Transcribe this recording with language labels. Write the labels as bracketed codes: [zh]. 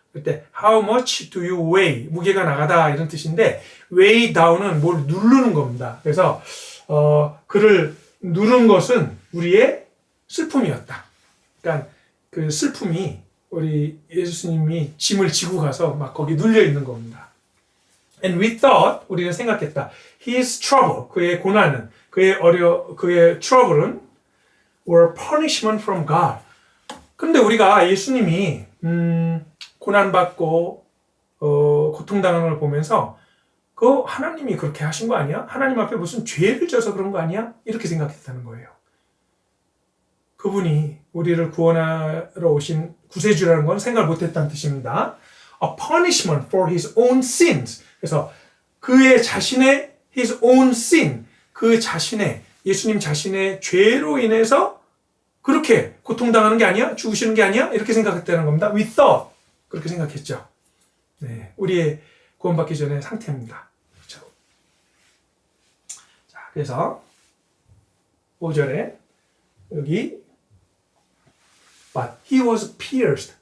[ko] 그때 [en] How much do you weigh? [ko] 무게가 나가다 이런 뜻인데 [en] weigh down [ko] 은 뭘 누르는 겁니다. 그래서 그를 누른 것은 우리의 슬픔이었다. 그러니까 그 슬픔이 우리 예수님이 짐을 지고 가서 막 거기 눌려 있는 겁니다. [en] And we thought, [ko] 우리는 생각했다. [en] His trouble, [ko] 그의 고난은, 그의 [en] trouble은 were punishment from God. [ko] 근데 우리가 예수님이 고난받고 고통당하는 걸 보면서 그 하나님이 그렇게 하신 거 아니야? 하나님 앞에 무슨 죄를 져서 그런 거 아니야? 이렇게 생각했다는 거예요. 그분이 우리를 구원하러 오신 구세주라는 건 생각을 못했다는 뜻입니다. [en] A punishment for his own sins. [ko] 그래서 그의 자신의 [en] his own sin, [ko] 그 자신의 예수님 자신의 죄로 인해서 그렇게 고통당하는 게 아니야? 죽으시는 게 아니야? 이렇게 생각했다는 겁니다. [en] We thought. [ko] 그렇게 생각했죠. 네, 우리의 구원받기 전의 상태입니다. 그렇죠? 자, 그래서 5절에 여기 [en] But he was pierced.